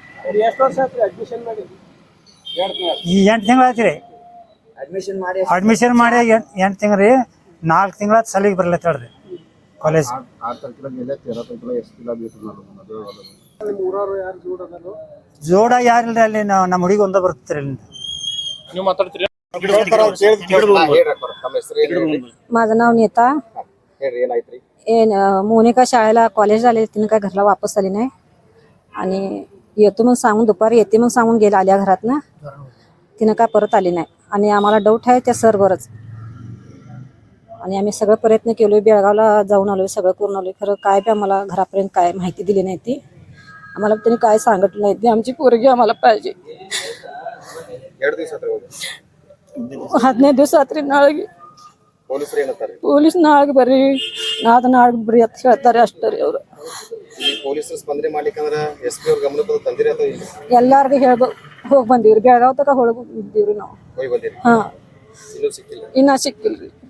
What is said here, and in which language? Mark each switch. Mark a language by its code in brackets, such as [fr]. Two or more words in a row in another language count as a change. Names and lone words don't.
[kn] ಈ 8 ತಿಂಗಳು ಆಯ್ತಿರಿ ಅಡ್ಮಿಷನ್ ಮಾಡಿ. 8 ತಿಂಗ್ಳು ರೀ. 4 ತಿಂಗಳ ಶಾಲಿಗೆ ಬರ್ಲತ್ತಾಳ್ರಿ ಕಾಲೇಜ್. ಜೋಡ ಯಾರಿಲ್ರಿ ಅಲ್ಲಿ. ನಮ್ಮ ಹುಡುಗಿ ಒಂದ ಬರ್ತೀರಿ ಅಲ್ಲಿ. [mr] माझं नाव नीता. मोनिका शाळेला कॉलेज आले, तिने काय घरला वापस आली नाही. आणि येतो मग सांगून दुपारी येते मग सांगून गेला आल्या घरात ना. तिनं काय परत आली नाही. आणि आम्हाला डाऊट आहे त्या सरवरच. आणि आम्ही सगळं प्रयत्न केलोय, बेळगावला जाऊन आलोय, सगळं करून आलोय. खरं काय बी आम्हाला घरापर्यंत काय माहिती दिली नाही. ती आम्हाला त्यांनी काय सांगितलं नाही. ती आमची पोरगी आम्हाला पाहिजे. [kn] 15 ದಿವಸ ಆತ್ರಿ. ನಾಳೆಗೆ ಪೊಲೀಸ್ ನಾಳೆಗೆ ಬರ್ರಿ, ನಾಳೆಗೆ ಬರ್ರಿ ಅಂತ ಹೇಳ್ತಾರೆ ಅಷ್ಟೇ ಅವ್ರು. ಎಲ್ಲಾರ್ಗು ಹೋಗಿ ಬಂದೀವ್ರಿ. ಬೆಳಗಾವ್ ತಕ ಹೋಗಿದ್ದೀವ್ರಿ ನಾವು. ಹಾ, ಇನ್ನ ಸಿಕ್ಕಿಲ್ರಿ.